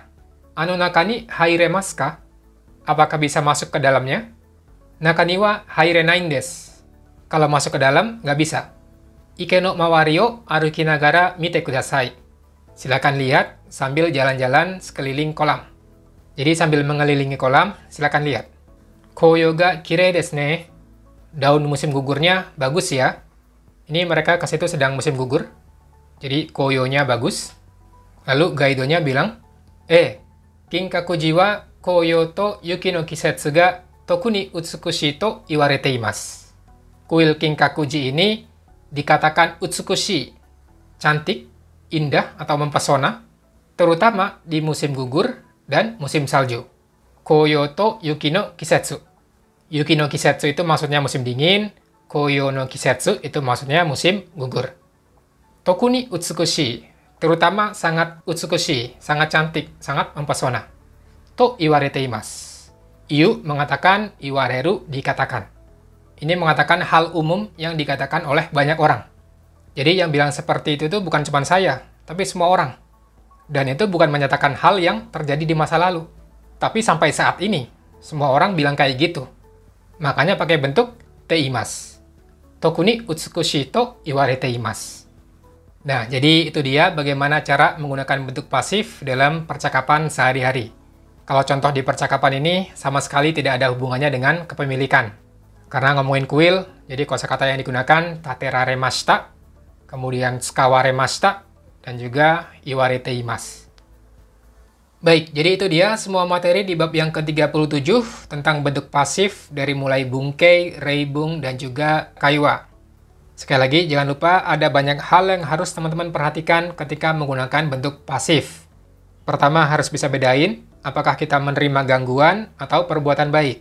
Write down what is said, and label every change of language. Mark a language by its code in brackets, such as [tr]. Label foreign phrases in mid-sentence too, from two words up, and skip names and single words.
[ja] あの中に入れますか? [id] Apakah bisa masuk ke dalamnya? [ja] 中には入れないんです. [id] Kalau masuk ke dalam, nggak bisa. [ja] 池の周りを歩きながら見てください. [id] Silakan lihat sambil jalan-jalan sekeliling kolam. Jadi sambil mengelilingi kolam, silakan lihat. [ja] 紅葉がきれいですね. [id] Daun musim gugurnya bagus ya. Ini mereka ke situ sedang musim gugur. Jadi koyonya bagus. Lalu gaidonya bilang, [ja] 金閣寺は紅葉と雪の季節が特に美しいと言われています. [id] Kuil Kinkakuji ini dikatakan utsukushi, cantik, indah atau mempesona, terutama di musim gugur dan musim salju. [ja] 紅葉と雪の季節。雪の季節 [id] itu maksudnya musim dingin, [ja] 紅葉の季節 [id] itu maksudnya musim gugur. [ja] 特に美しい, [id] terutama sangat utsukushi, sangat cantik, sangat mempesona. [ja] と言われています. [id] Iu mengatakan, iwareru dikatakan. Ini mengatakan hal umum yang dikatakan oleh banyak orang. Jadi yang bilang seperti itu tuh bukan cuma saya, tapi semua orang. Dan itu bukan menyatakan hal yang terjadi di masa lalu. Tapi sampai saat ini, semua orang bilang kayak gitu. Makanya pakai bentuk teimasu. [ja] 特に美しいと言われています. [id] Nah, jadi itu dia bagaimana cara menggunakan bentuk pasif dalam percakapan sehari-hari. Kalau contoh di percakapan ini sama sekali tidak ada hubungannya dengan kepemilikan. Karena ngomongin kuil, jadi kosakata yang digunakan tateraremashita, kemudian tsukawaremashita, dan juga iwarete imasu. Baik, jadi itu dia semua materi di bab yang ke-37 tentang bentuk pasif dari mulai bungkei, reibung, dan juga kaiwa. Sekali lagi, jangan lupa ada banyak hal yang harus teman-teman perhatikan ketika menggunakan bentuk pasif. Pertama, harus bisa bedain apakah kita menerima gangguan atau perbuatan baik.